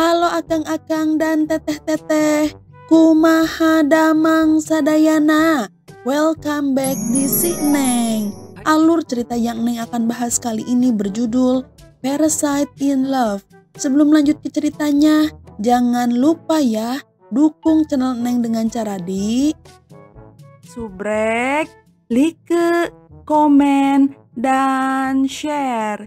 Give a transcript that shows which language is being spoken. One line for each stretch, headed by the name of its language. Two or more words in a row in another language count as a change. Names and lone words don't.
Sundanese: Halo akang-akang dan teteh-teteh, kumaha damang sadayana.
English: Welcome back di Si Neng.
Indonesian: Alur cerita yang Neng akan bahas kali ini berjudul Parasite in Love. Sebelum lanjut ke ceritanya, jangan lupa ya dukung channel Neng dengan cara di subrek, like, komen, dan share.